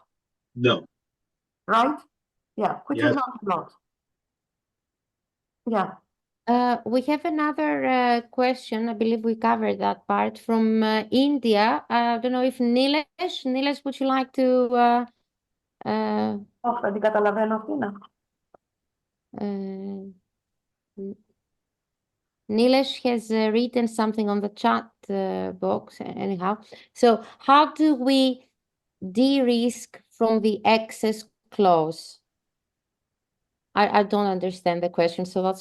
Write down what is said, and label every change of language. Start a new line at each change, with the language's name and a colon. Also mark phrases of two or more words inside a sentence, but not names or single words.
English: No. right? Yeah, which Yes. is not a lot. Yeah. We have another question. I believe we covered that part from India. I don't know if Nilesh, would you like to
Greek: Δεν καταλαβαίνω αυτήν.
English: Nilesh has written something on the chat box anyhow. So how do we de-risk from the excess clause? I don't understand the question, so that's